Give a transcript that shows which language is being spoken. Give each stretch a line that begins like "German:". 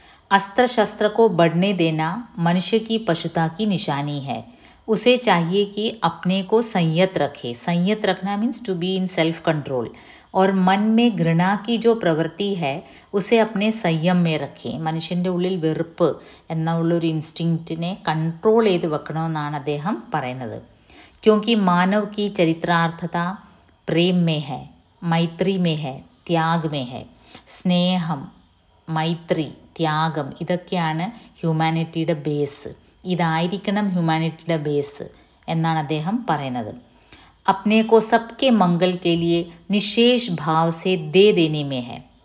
Hindi: अस्त्र शस्त्र को बढ़ने देना मनुष्य की पशुता की निशानी है. उसे चाहिए कि अपने को संयत रखे. संयत रखना
English: Means to be in self control.
Hindi: और मन में घृणा की जो प्रवृत्ति है उसे अपने संयम में रखे.
Malayalam: മനുഷ്യൻ്റെ ഉള്ളിൽ വെറുപ്പ് എന്നുള്ളൊരു ഇൻസ്റ്റിങ്ക്റ്റിനെ കൺട്രോൾ ചെയ്ത് വെക്കണമെന്നാണ് അദ്ദേഹം പറയുന്നത്.
Hindi: क्योंकि मानव की चरित्रार्थता प्रेम में है, मैत्री में है, त्याग में है.
Malayalam: സ്നേഹം, മൈത്രി, ത്യാഗം ഇതൊക്കെയാണ് ഹ്യൂമാനിറ്റിയുടെ ബേസ്. ഇതായിരിക്കണം ഹ്യൂമാനിറ്റിയുടെ ബേസ് എന്നാണ് അദ്ദേഹം പറയുന്നത്.
Hindi: अपने को सबके मंगल के लिए निशेष भाव से दे देने में है.